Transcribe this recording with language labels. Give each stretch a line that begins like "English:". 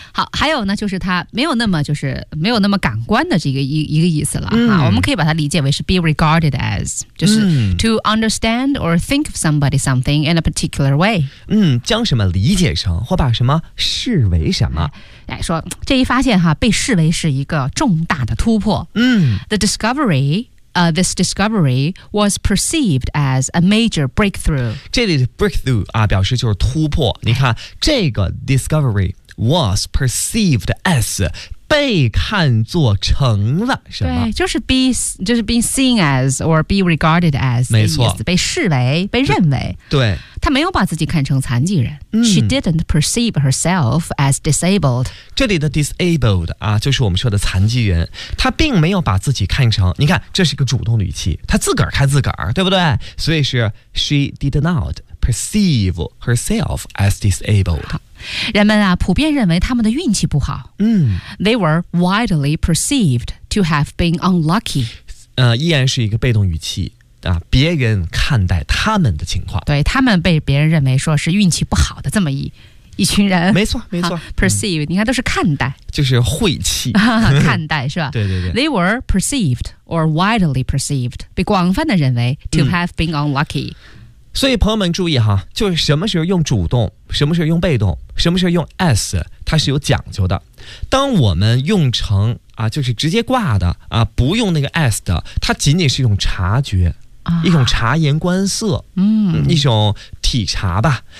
Chinese: 好，还有呢，就是它没有那么就是没有那么感官的这个一个意思了哈、我们可以把它理解为是
English: be regarded as，
Chinese: 就是
English: to understand or think of somebody something in a particular way。
Chinese: 将什么理解成或把什么视为什么。哎，说这一发现哈，被视为是一个重大的突破。
English: The discovery。 This discovery was perceived as a major breakthrough.
Chinese: 这里的 breakthrough 啊，表示就是突破。你看，这个
English: discovery was perceived as
Chinese: 被看作成了什么？对，就是
English: be seen as or be regarded as，
Chinese: 没错，被视为，被认为。对，她没有把自己看成残疾人。
English: She didn't perceive herself as disabled。
Chinese: 这里的 disabled 啊，就是我们说的残疾人。她并没有把自己看成，你看，这是一个主动语气，她自个儿看自个儿，对不对？所以是
English: she did not perceive herself as disabled。
Chinese: 人们啊，普遍认为他们的运气不好。
English: They were widely perceived to have been unlucky。
Chinese: 依然是一个被动语气啊，别人看待他们的情况。对，他们被别人认为说是运气不好的这么一群人。没错，没错。 Perceive，你看都是看待，就是晦气。看待是吧？对对对。
English: They were perceived or widely perceived，
Chinese: 被广泛的认为
English: to have been unlucky。
Chinese: 所以朋友们注意哈，就是什么时候用主动，什么时候用被动，什么时候用 s， 它是有讲究的。当我们用成啊，就是直接挂的啊，不用那个 s 的，它仅仅是一种察觉，一种察言观色，一种体察吧。